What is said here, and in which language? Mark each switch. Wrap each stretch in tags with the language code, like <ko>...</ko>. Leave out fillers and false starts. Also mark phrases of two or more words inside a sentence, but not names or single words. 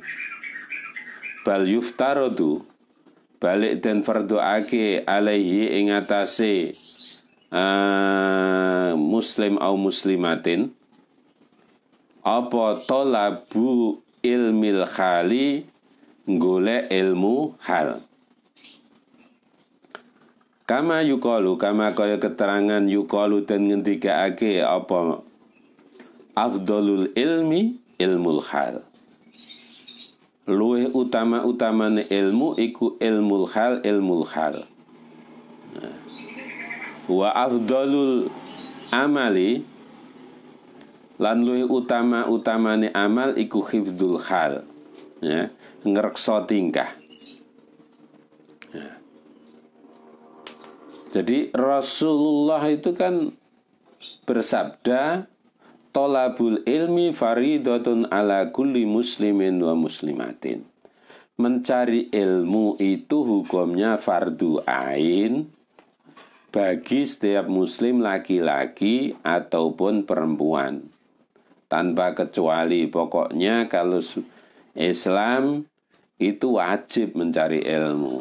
<ar>بل يفترض</ar> <jv>balik den fardhuake alaihi ing atase muslim</jv> <ar>أو مسلمة</ar> <jv>apa</jv> <ar>طلب علم الحال,</ar> <jv>golek ilmu hal.</jv> <ar>كما يقال,</ar> <jv>kama kaya keterangan yukalu dan ngendikaake apa</jv> <ar>أفضل العلم علم الحال.</ar> <jv>Luwih utama-utamane ilmu iku</jv> <ar>علم الحال علم الحال. وأفضل العمل</ar> <jv>Lan luwih utamane amal iku</jv> <ar>حفظ الحال,</ar> <jv>ya, ngreksa tingkah.</jv> <id>Ya. Jadi Rasulullah itu kan bersabda,</id> <ar>طلب العلم فريضة على كل مسلم ومسلمة.</ar> <id>Mencari ilmu itu hukumnya fardu ain bagi setiap muslim laki-laki ataupun perempuan, tanpa kecuali. Pokoknya kalau Islam itu wajib mencari ilmu.</id>